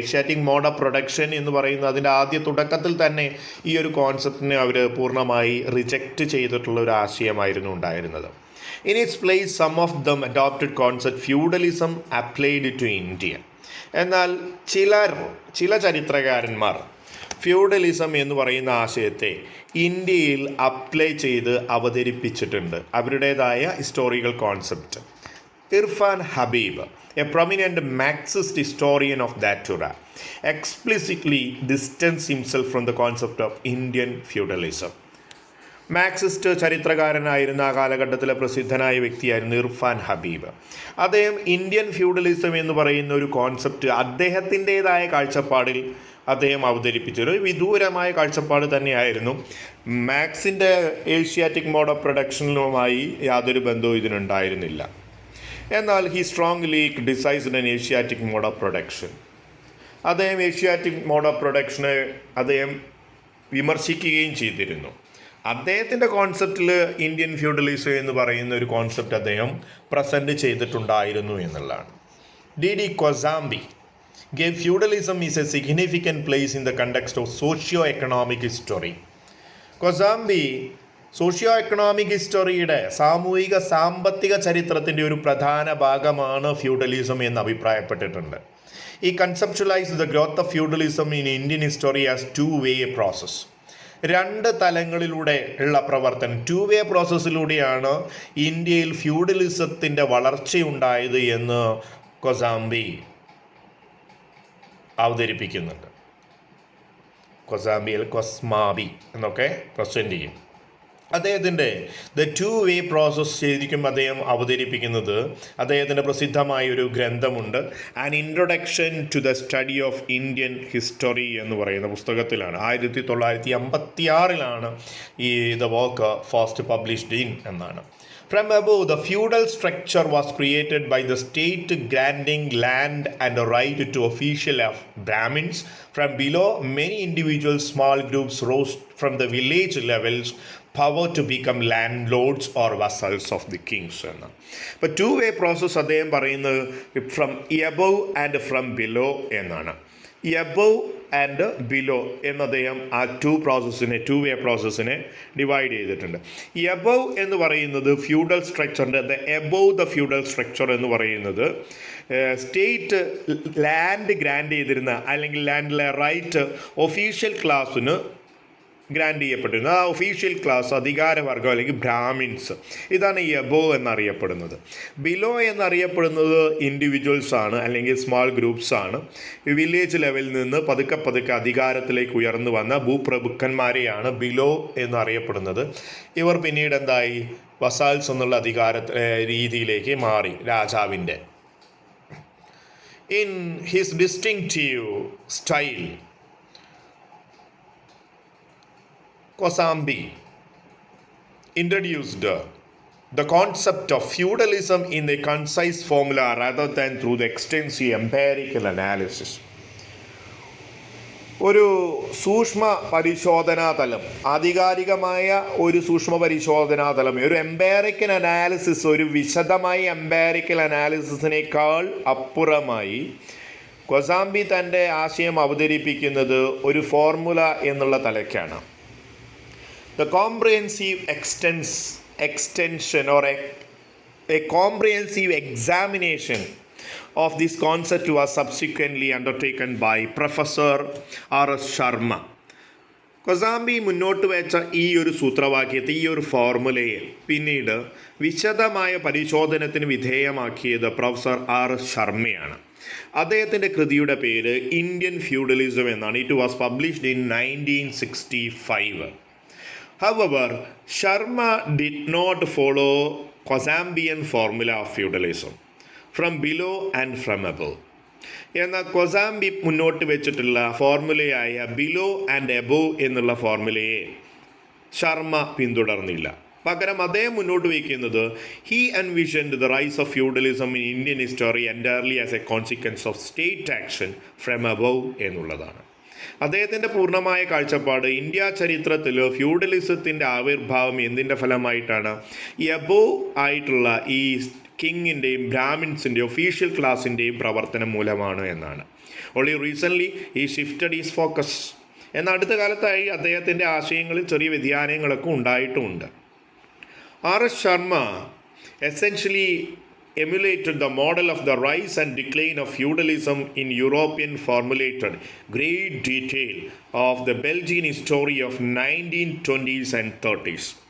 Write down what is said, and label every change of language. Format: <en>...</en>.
<ml>Asiatic mode of production എന്ന് പറയുന്ന അതിൻ്റെ ആദ്യ തുടക്കത്തിൽ തന്നെ ഈ ഒരു കോൺസെപ്റ്റിനെ അവർ പൂർണ്ണമായി റിജക്റ്റ് ചെയ്തിട്ടുള്ള ഒരു ആശയമായിരുന്നു ഉണ്ടായിരുന്നത്.</ml> <en>In its place, some of them adopted concept feudalism applied to India.</en> <ml>എന്നാൽ ചില ചരിത്രകാരന്മാർ ഫ്യൂഡലിസം എന്ന് പറയുന്ന ആശയത്തെ ഇന്ത്യയിൽ അപ്ലൈ ചെയ്ത് അവതരിപ്പിച്ചിട്ടുണ്ട്, അവരുടേതായ historical concept.</ml> <en>Irfan Habib, a prominent Marxist historian of that era, explicitly distanced himself from the concept of Indian feudalism.</en> <ml>Marxist ചരിത്രകാരനായിരുന്ന ആ കാലഘട്ടത്തിലെ പ്രസിദ്ധനായ വ്യക്തിയായിരുന്നു ഇർഫാൻ ഹബീബ്. അദ്ദേഹം ഇന്ത്യൻ ഫ്യൂഡലിസം എന്ന് പറയുന്ന ഒരു കോൺസെപ്റ്റ് അദ്ദേഹത്തിൻ്റേതായ കാഴ്ചപ്പാടിൽ അദ്ദേഹം അവതരിപ്പിച്ചു. ഒരു വിദൂരമായ കാഴ്ചപ്പാട് തന്നെയായിരുന്നു. മാർക്സിൻ്റെ ഏഷ്യാറ്റിക് മോഡ് ഓഫ് പ്രൊഡക്ഷനുമായി യാതൊരു ബന്ധവും ഇതിനുണ്ടായിരുന്നില്ല. എന്നാൽ</ml> <en>He strongly criticised an Asiatic mode of production.</en> <ml>അദ്ദേഹം ഏഷ്യാറ്റിക് മോഡ് ഓഫ് പ്രൊഡക്ഷനെ അദ്ദേഹം വിമർശിക്കുകയും ചെയ്തിരുന്നു. അദ്ദേഹത്തിൻ്റെ കോൺസെപ്റ്റിൽ ഇന്ത്യൻ ഫ്യൂഡലിസം എന്ന് പറയുന്ന ഒരു കോൺസെപ്റ്റ് അദ്ദേഹം പ്രസൻറ്റ് ചെയ്തിട്ടുണ്ടായിരുന്നു എന്നുള്ളതാണ്.</ml> <en>D.D. Kosambi gave feudalism is a significant place in the context of socio-economic history.</en> <ml>Kosambi socio economic ഹിസ്റ്ററിയുടെ സാമ്പത്തിക ചരിത്രത്തിൻ്റെ ഒരു പ്രധാന ഭാഗമാണ് ഫ്യൂഡലിസം എന്ന് അഭിപ്രായപ്പെട്ടിട്ടുണ്ട്.</ml> <en>He conceptualise the growth of feudalism in Indian history as two-way process.</en> <ml>രണ്ട് തലങ്ങളിലൂടെ ഉള്ള പ്രവർത്തനം, two-way പ്രോസസ്സിലൂടെയാണ് ഇന്ത്യയിൽ ഫ്യൂഡലിസത്തിൻ്റെ വളർച്ചയുണ്ടായത് എന്ന് കൊസാംബി അവതരിപ്പിക്കുന്നുണ്ട്. കൊസ്മാബി എന്നൊക്കെ പ്രസൻറ്റ് ചെയ്യും. അദ്ദേഹത്തിൻ്റെ ദ two-way പ്രോസസ് ശരിക്കും അദ്ദേഹം അവതരിപ്പിക്കുന്നത് അദ്ദേഹത്തിൻ്റെ പ്രസിദ്ധമായ ഒരു ഗ്രന്ഥമുണ്ട്, an introduction to the study of Indian history എന്ന് പറയുന്ന പുസ്തകത്തിലാണ്.</ml> <en>1956 ഈ the work first published in</en> <ml>എന്നാണ്.</ml> <en>From above, the feudal structure was created by the state granting land and a right to official of Brahmins. From below, many individual small groups rose from the village levels, power to become landlords or vassals of the kings.</en> <ml>അപ്പോൾ two-way process അദ്ദേഹം പറയുന്നത്</ml> <en>from above and from below</en> <ml>എന്നാണ്. above and below എന്ന് അദ്ദേഹം ആ two-way പ്രോസസ്സിനെ divide ചെയ്തിട്ടുണ്ട്. above എന്ന് പറയുന്നത് feudal സ്ട്രക്ചറിൻ്റെ above the feudal structure എന്ന് പറയുന്നത് സ്റ്റേറ്റ് ലാൻഡ് ഗ്രാൻഡ് ചെയ്തിരുന്ന അല്ലെങ്കിൽ ലാൻഡിലെ റൈറ്റ് ഒഫീഷ്യൽ ക്ലാസ്സിന് ഗ്രാൻഡ് ചെയ്യപ്പെട്ടിരുന്നത്. ആ ഒഫീഷ്യൽ ക്ലാസ്, അധികാരവർഗം അല്ലെങ്കിൽ ബ്രാഹ്മിൻസ്, ഇതാണ് ഈ എബോ എന്നറിയപ്പെടുന്നത്. ബിലോ എന്നറിയപ്പെടുന്നത് ഇൻഡിവിജ്വൽസാണ് അല്ലെങ്കിൽ സ്മാൾ ഗ്രൂപ്പ്സാണ്. വില്ലേജ് ലെവലിൽ നിന്ന് പതുക്കെ അധികാരത്തിലേക്ക് ഉയർന്നു വന്ന ഭൂപ്രഭുക്കന്മാരെയാണ് ബിലോ എന്നറിയപ്പെടുന്നത്. ഇവർ പിന്നീട് എന്തായി, വസാൽസ് എന്നുള്ള അധികാര രീതിയിലേക്ക് മാറി രാജാവിൻ്റെ.</ml> <en>In his distinctive style, Kosambi introduced the concept of feudalism in a concise formula rather than through the extensive empirical analysis.</en> <ml>ഒരു സൂക്ഷ്മ പരിശോധനാതലം, ആധികാരികമായ ഒരു സൂക്ഷ്മ പരിശോധനാതലം, ഒരു എംപാരിക്കൽ അനാലിസിസ്, ഒരു വിശദമായ എംപാരിക്കൽ അനാലിസിസിനേക്കാൾ അപ്പുറമായി കൊസാംബി തൻ്റെ ആശയം അവതരിപ്പിക്കുന്നത് ഒരു ഫോർമുല എന്നുള്ള തലയ്ക്കാണ്.</ml> <en>The comprehensive extension or a comprehensive examination of this concept was subsequently undertaken by Professor R.S. Sharma.</en> <ml>Kosambi മുന്നോട്ട് വെച്ച ഈ ഒരു സൂത്രവാക്യത്തെ, ഈ ഒരു ഫോർമുലയെ പിന്നീട് വിശദമായ പരിശോധനത്തിന് വിധേയമാക്കിയത് പ്രൊഫസർ ആർ എസ് ശർമ്മയാണ്. അദ്ദേഹത്തിൻ്റെ കൃതിയുടെ പേര് ഇന്ത്യൻ ഫ്യൂഡലിസം എന്നാണ്.</ml> <en>It was published in 1965. However, Sharma did not follow Kosambian formula of feudalism from below and from above.</en> <ml>എന്നാൽ കൊസാംബി മുന്നോട്ട് വെച്ചിട്ടുള്ള ഫോർമുലയായ ബിലോ ആൻഡ് എബോവ് എന്നുള്ള ഫോർമുലയെ ശർമ്മ പിന്തുടർന്നില്ല. പകരം അദ്ദേഹം മുന്നോട്ട് വയ്ക്കുന്നത്</ml> <en>he envisioned the rise of feudalism in Indian history entirely as a consequence of state action from above</en> <ml>എന്നുള്ളതാണ്. അദ്ദേഹത്തിൻ്റെ പൂർണ്ണമായ കാഴ്ചപ്പാട് ഇന്ത്യ ചരിത്രത്തിൽ ഫ്യൂഡലിസത്തിൻ്റെ ആവിർഭാവം എന്തിൻ്റെ ഫലമായിട്ടാണ്, എബോവ് ആയിട്ടുള്ള ഈ കിങ്ങിൻ്റെയും ബ്രാഹ്മിൻസിൻ്റെയും ഒഫീഷ്യൽ ക്ലാസിൻ്റെയും പ്രവർത്തനം മൂലമാണ് എന്നാണ്.</ml> <en>Only recently he shifted his focus.</en> <ml>എന്നാൽ അടുത്ത കാലത്തായി അദ്ദേഹത്തിൻ്റെ ആശയങ്ങളിൽ ചെറിയ വ്യതിയാനങ്ങളൊക്കെ ഉണ്ടായിട്ടുമുണ്ട്.</ml> <en>R S Sharma essentially emulated the model of the rise and decline of feudalism in European formulated great detail of the Belgian history of 1920s and 30s.</en>